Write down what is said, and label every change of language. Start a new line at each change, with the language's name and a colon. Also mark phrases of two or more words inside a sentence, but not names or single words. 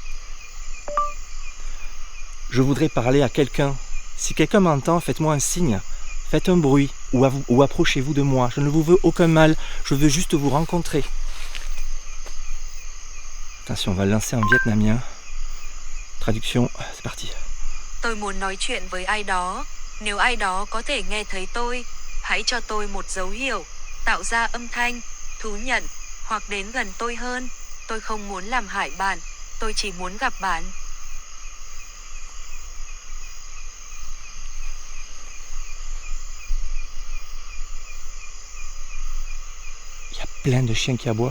French: Je voudrais parler à quelqu'un. Si quelqu'un m'entend, faites-moi un signe. Faites un bruit ou approchez-vous de moi. Je ne vous veux aucun mal. Je veux juste vous rencontrer. Attention, on va le lancer en vietnamien. Traduction, c'est parti.
Vietnamese: Tôi muốn nói chuyện với ai đó. Nếu ai đó có thể nghe thấy tôi, hãy cho tôi một dấu hiệu, tạo ra âm thanh, thú nhận, hoặc đến gần tôi hơn. Tôi không muốn làm hại bạn, tôi chỉ muốn gặp bạn.
French: Il y a plein de chiens qui aboient.